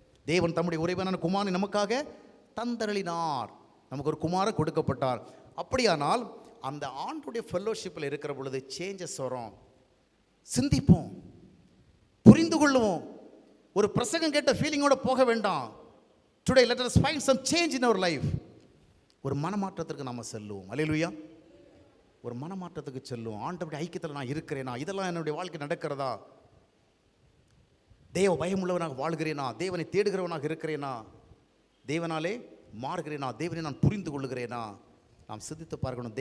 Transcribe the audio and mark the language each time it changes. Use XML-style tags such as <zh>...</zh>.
<ta>தேவன் தம்முடைய உறைவனான குமாரனை நமக்காக தந்தருளினார், நமக்கு ஒரு குமாரன் கொடுக்கப்பட்டார். அப்படியானால் அந்த ஆண்டுடைய ஃபெல்லோஷிப்பில் இருக்கிற பொழுது சேஞ்சஸ் வரும். சிந்திப்போம், புரிந்து கொள்ளுவோம். ஒரு பிரசங்கம் கேட்ட ஃபீலிங்கோட போக வேண்டாம்.</ta> <en>Today let us find some change in our life.</en> <ta>ஒரு மனமாற்றத்திற்கு நாம் செல்லுவோம். அல்லேலூயா. ஒரு மனமாற்றத்துக்கு செல்லுவோம். ஆண்டவருடைய ஐக்கியத்தில் நான் இருக்கிறேனா, இதெல்லாம் என்னுடைய வாழ்க்கை நடக்கிறதா, தேவ பயம் உள்ளவனாக வாழ்கிறேனா, தேவனை தேடுகிறவனாக இருக்கிறேனா, தேவனாலே மாறுகிறேனா, தேவனை நான் புரிந்து கொள்ளுகிறேனா, நாம் சிந்தித்து பார்க்கணும்.</ta>